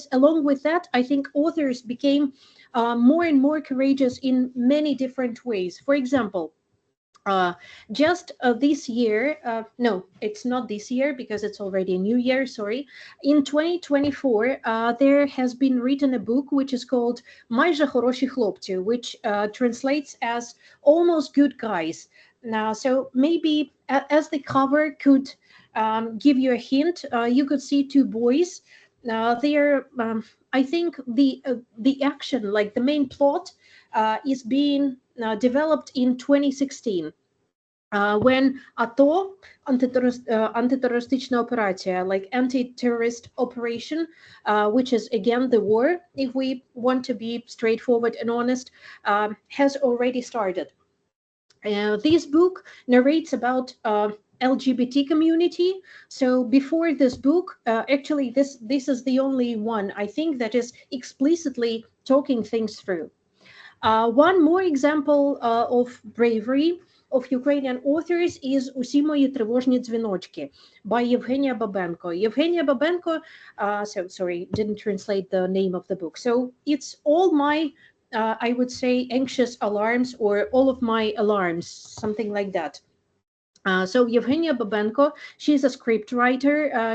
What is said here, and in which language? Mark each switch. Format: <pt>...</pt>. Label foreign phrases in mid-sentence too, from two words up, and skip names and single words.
<en>Along with that, I think authors became more and more courageous in many different ways. For example, just this year, no, it's not this year because it's already a new year, sorry. In 2024, there has been written a book which is called Майже хороші хлопці, which translates as Almost Good Guys. Now, so maybe as the cover could give you a hint, you could see two boys. They are, I think the action, like the main plot, is being developed in 2016. When ATO,</en> <uk>антитерористична операція,</uk> <en>like anti-terrorist operation, which is again the war, if we want to be straightforward and honest, has already started. This book narrates about LGBT community. So before this book, actually this is the only one I think that is explicitly talking things through. One more example of bravery of Ukrainian authors is Усі мої тривожні дзвіночки by Yevgenia Babenko. Yevgenia Babenko, so sorry, didn't translate the name of the book. So it's all my, I would say, anxious alarms or all of my alarms, something like that. So Yevgenia Babenko, she's a script writer.</en>